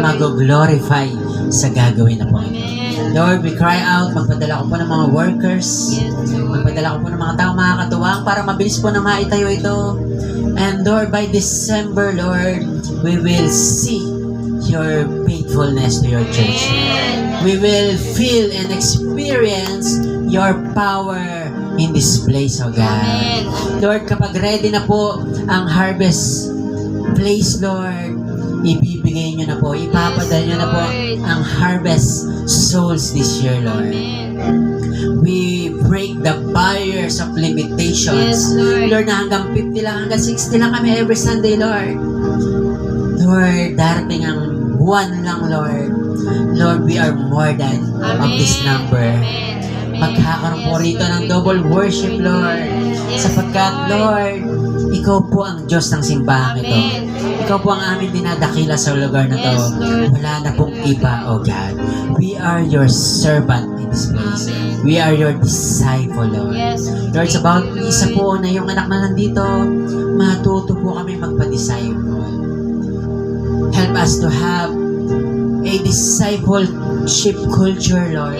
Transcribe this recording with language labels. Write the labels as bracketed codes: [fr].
[tl] mag-glorify sa gagawin na po ito. Amen. Lord, [en] we cry out, [tl] magpadala ko po ng mga workers, [en] Yes, Lord. [tl] magpadala ko po ng mga taong makakatuwang para mabilis po na maitayo ito. [en] And Lord, by December, Lord, we will see your faithfulness to your church. Amen. We will feel and experience your power in this place, O God. Amen. [tl] Lord, kapag ready na po ang harvest place, Lord, ibibigay nyo na po, ipapadala nyo na po ang harvest souls this year, Lord. Amen. [en] We break the barriers of limitations. Yes, Lord. [tl] Lord, na hanggang 50 lang, hanggang 60 lang kami every Sunday, Lord. Lord, darating ang buwan lang, Lord. [en] Lord, we are more than of this number. Amen. [tl] Magkakaroon po rito ng double worship, Lord. [en] Yes, [tl] Sapagkat, Lord, ikaw po ang Diyos ng simbahan ito. Amen. Ikaw po ang aming dinadakila sa lugar na to. [en] Yes, Lord. [tl] Wala na pong iba, O God. [en] We are your servant in this place. Amen. We are your disciple, Lord. Yes. [tl] Lord, sa bawat isa po na yung anak na nandito, matuto po kami magpa-disciple. [en] Help us to have a discipleship culture, Lord.